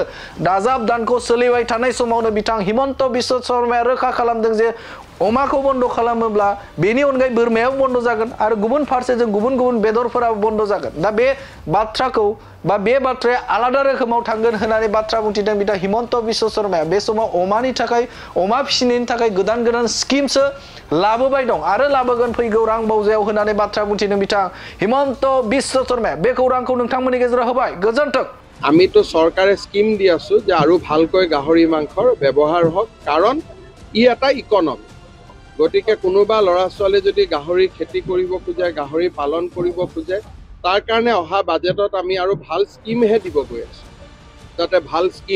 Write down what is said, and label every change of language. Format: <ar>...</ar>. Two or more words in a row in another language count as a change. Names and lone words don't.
<brx>दाजाब दानखौ सोलिबाय थानाय समावनो बिथां हिमन्त बिश्व शर्माया रोखा खालामदों जे अमाखौ बन्द खालामोब्ला बेनि अनगायै बोरमायाबो बन्द जागोन आरो गुबुन फारसेजों गुबुन गुबुन बेदरफोराबो बन्द जागोन दा बे बाथ्राखौ बा बे बाथ्राया आलादा रोखोमाव थांगोन होननानै बाथ्रा बुंथिदों बिथां हिमन्त बिश्व शर्माया बे समाव अमानि थाखाय अमा फिसिनायनि थाखाय गोदान गोदान स्किमसो लाबोबाय दं आरो लाबोगोन फैगौ रां बावजायाव होननानै बाथ्रा बुंथिदों बिथां हिमन्त बिश्व शर्माया बे खौरांखौ नोंथांमोननि गेजेराव होबाय गोजोन्थों</brx> <as>আমিতো চৰকাৰে স্কিম দি आছো যে আৰু ভালকৈ গাহৰি মাংসৰ ব্যৱহাৰ হওক কাৰণ ই এটা ইকনমি গতিকে কোনোবা ল'ৰা ছোৱালী যদি গাহৰি খেতি কৰিব খোজে গাহৰি পালন কৰিব খোজে তাৰ কাৰণে অহা বাজেটত আমি আৰু ভাল স্কিমহে দিব গৈ আছো যাতে ভাল স্কিম</as>